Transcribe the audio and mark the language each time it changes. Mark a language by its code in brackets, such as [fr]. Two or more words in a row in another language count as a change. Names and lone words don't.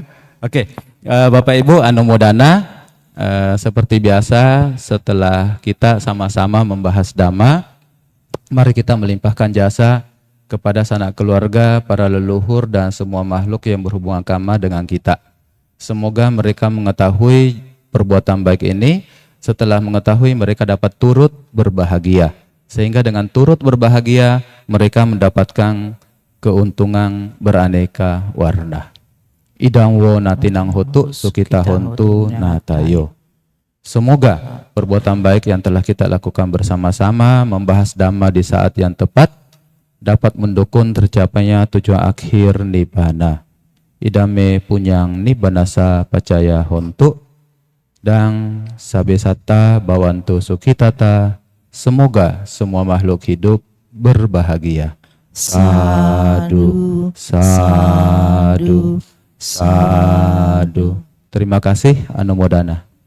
[id] Oke, Bapak Ibu anumodana. Seperti biasa, setelah kita sama-sama membahas Dhamma, mari kita melimpahkan jasa kepada sanak keluarga, para leluhur, dan semua makhluk yang berhubungan karma dengan kita. Semoga mereka mengetahui perbuatan baik ini, setelah mengetahui mereka dapat turut berbahagia. Sehingga dengan turut berbahagia, mereka mendapatkan keuntungan beraneka warna. [pi] Idang wo natinang hotu sukita hontu natayo. [id] Semoga perbuatan baik yang telah kita lakukan bersama-sama membahas Dhamma di saat yang tepat dapat mendukung tercapainya tujuan akhir nibbana. [pi] Idame punyang nibbanasa pacaya hontu dan sabe satta bawantu sukitata. [id] Semoga semua makhluk hidup berbahagia. [pi] Sadu, sadu, sadu. [id] Terima kasih, anumodana.